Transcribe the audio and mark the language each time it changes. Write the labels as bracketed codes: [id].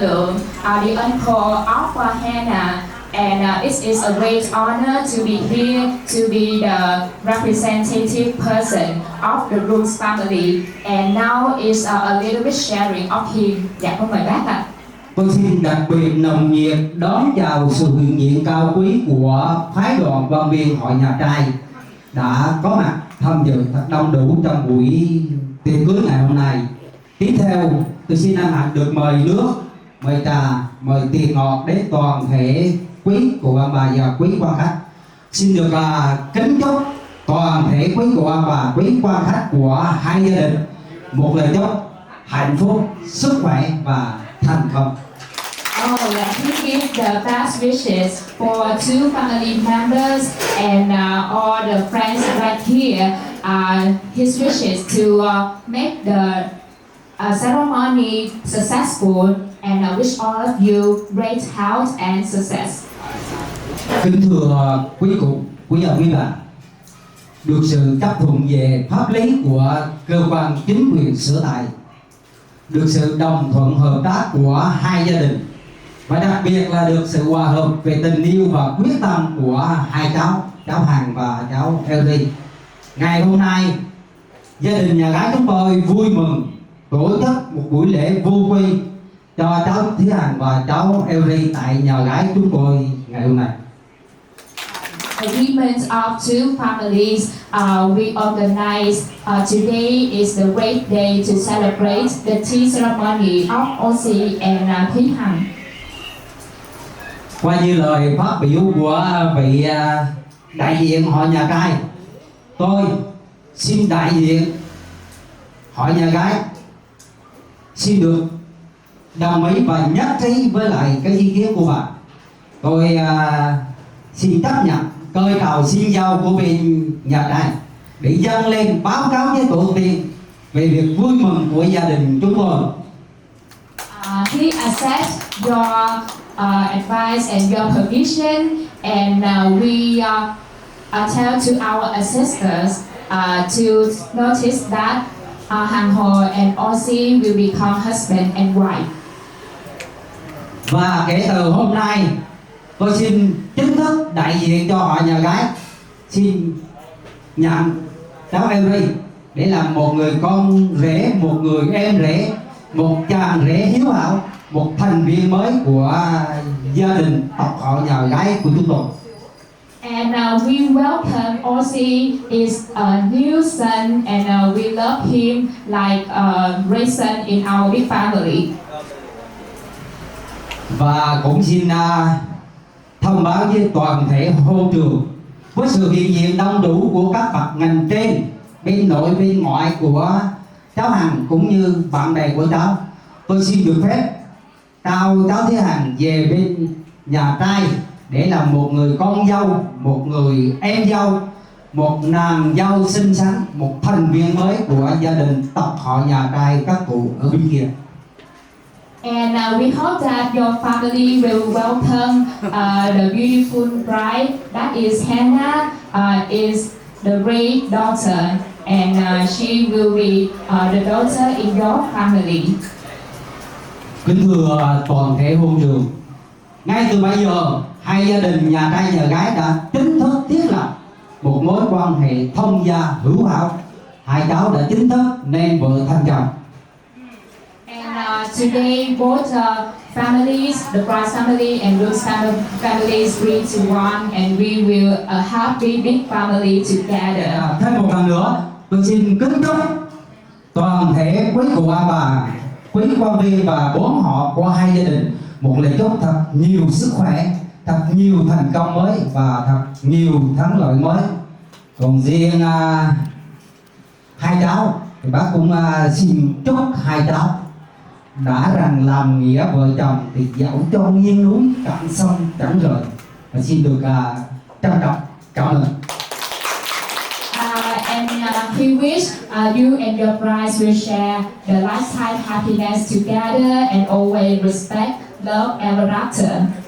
[en] Lượng, the uncle of Hannah, and it is a great honor to be here to be the representative person of the groom's family. And now is a little bit sharing of him. [vi] Dạ, con mời bác ạ. Tôi xin đặc biệt nồng nhiệt đón chào sự hiện diện cao quý của phái đoàn quan viên hội nhà trai đã có mặt tham dự thật đông đủ trong buổi tiệc cưới ngày hôm nay. Tiếp theo, tôi xin hân hạnh được mời nước, mời trà, mời tiền ngọt đến toàn thể quý cụ ông bà và quý quan khách. Xin được kính chúc toàn thể quý cụ ông bà, quý quan khách của hai gia đình một lời chúc hạnh phúc, sức khỏe và thành công. [en] Oh, let me give the best wishes for two family members and all the friends right here. His wishes to make the ceremony successful, and I wish all of you great health and success. [vi] Kính thưa quý cụ, quý ông, quý bà, được sự chấp thuận về pháp lý của cơ quan chính quyền sở tại, được sự đồng thuận hợp tác của hai gia đình, và đặc biệt là được sự hòa hợp về tình yêu và quyết tâm của hai cháu Hằng và cháu Ellie. Ngày hôm nay, gia đình nhà gái chúng tôi vui mừng tổ chức một buổi lễ vô quy cho cháu Thúy Hằng và cháu Ellie tại nhà gái chúng tôi ngày hôm nay. [en] Agreement of two families we organize today is the great day to celebrate the tea ceremony of Osi and Thúy Hằng. [vi] Qua như lời phát biểu của vị đại diện họ nhà trai, tôi xin đại diện họ nhà gái xin được đồng ý và nhất trí với lại cái ý kiến của bà. Tôi xin chấp nhận cơi tàu xin dâu của bên nhà trai để dâng lên báo cáo với tổ tiên về việc vui mừng của gia đình chúng tôi. [en] He accepts your advice and your permission, and we tell to our ancestors to notice that Hằng Hồ and Osi will become husband and wife. [vi] Và kể từ hôm nay, tôi xin chính thức đại diện cho họ nhà gái xin nhận cháu Ellie để làm một người con rể, một người em rể, một chàng rể hiếu hảo, một thành viên mới của gia đình tộc họ nhà gái của chúng tôi. [en] And we welcome Osi is a new son, and we love him like a great son in our big family. [vi] Và cũng xin thông báo với toàn thể hôn trường với sự hiện diện đông đủ của các bậc ngành trên bên nội bên ngoại của cháu Hằng cũng như bạn bè của cháu, tôi xin được phép trao cháu Thúy Hằng về bên nhà trai để làm một người con dâu, một người em dâu, một nàng dâu xinh xắn, một thành viên mới của gia đình tộc họ nhà trai các cụ ở bên kia. [en] And we hope that your family will welcome the beautiful bride that is Hannah, is the great daughter, and she will be the daughter in your family. [vi] Kính thưa toàn thể hôn trường, ngay từ bây giờ hai gia đình nhà trai nhà gái đã chính thức thiết lập một mối quan hệ thông gia hữu hảo. Hai cháu đã chính thức nên vợ thành chồng. [en] And today both families, the bride's family and groom's families agree to one, and we will a happy big family together. [vi] Thêm một lần nữa, tôi xin kính chúc toàn thể quý cụ bà, quý quan viên và bốn họ của hai gia đình một lời chúc thật nhiều sức khỏe, thật nhiều thành công mới và thật nhiều thắng lợi mới. Còn riêng hai cháu thì bác cũng xin chúc hai cháu đã rằng làm nghĩa vợ chồng thì dẫu cho nghiêng núi cạn sông chẳng rời, và xin được trân trọng cảm ơn. [en] And he wish you and your bride will share the lifetime happiness together and always respect, love ever after.